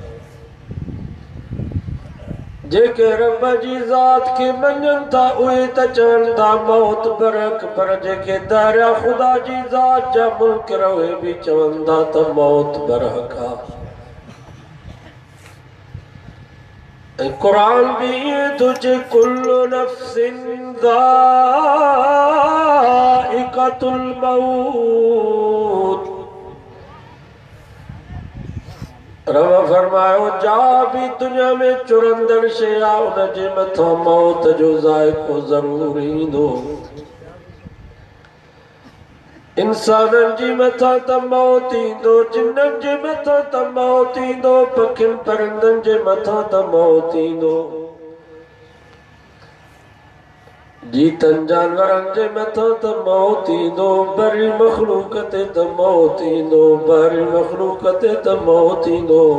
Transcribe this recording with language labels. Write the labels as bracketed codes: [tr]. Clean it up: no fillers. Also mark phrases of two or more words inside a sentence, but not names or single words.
[sd] जेके रब जी ज़ात खे मञनि था उहे त चवनि था मौत बरहक़, पर जेके दायरा ख़ुदा जी ज़ात जा मुनकिर उहे बि चवनि था त मौत बरहक़ आहे। ऐं क़ुरान भी ईअं थो चए [ar] كل نفس ذائقة الموت. [sd] रब फरमायो जा भी दुनिया में चुरंदड़ शइ आहे उन जे मथां मौत जो ज़ाइक़ो ज़रूर ईंदो। इंसाननि जी मथां त मौत ईंदो, जिन्ननि जे मथां त मौत ईंदो, पखियुनि परिंदनि जे मथां त मौत ईंदो, जीतनि जानवरनि जे मथां त मौत ईंदो, बरी मखलूक ते त मौत ईंदो, बरी मखलूक ते त मौत ईंदो।